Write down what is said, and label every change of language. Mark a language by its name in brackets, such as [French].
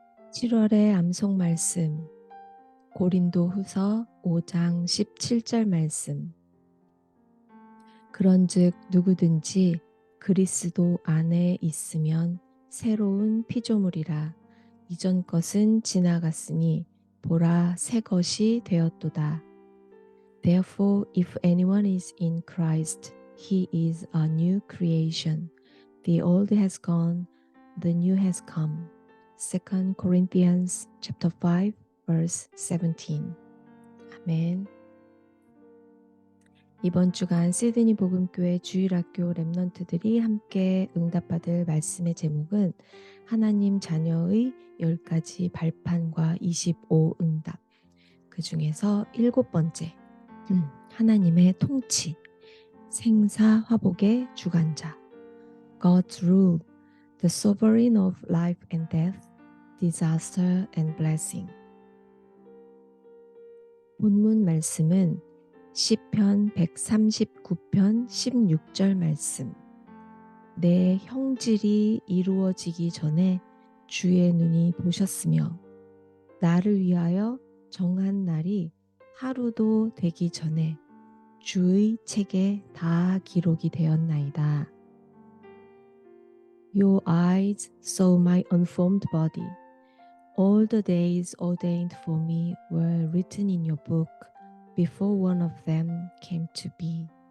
[Korean] 7월의 암송 말씀, 고린도후서 5장 17절 말씀. 그런즉 누구든지 그리스도 안에 있으면 새로운 피조물이라. 이전 것은 지나갔으니 보라 새 것이 되었도다. [English] Therefore, if anyone is in Christ, he is a new creation. The old has gone, the new has come. 2 Corinthians chapter 5, verse 17. 아멘. [Korean] 이번 주간 시드니 복음교회 주일학교 렘넌트들이 함께 응답받을 말씀의 제목은 하나님 자녀의 10가지 발판과 25 응답. 그 중에서 7번째, 하나님의 통치, 생사 화복의 주관자, [English] God's rule, the sovereign of life and death, disaster and blessing. [Korean] 본문 말씀은 시편 139편 16절 말씀. 내 형질이 이루어지기 전에 주의 눈이 보셨으며 나를 위하여 정한 날이 하루도 되기 전에 주의 책에 다 기록이 되었나이다. [English] Your eyes saw my unformed body. All the days ordained for me were written in your book before one of them came to be.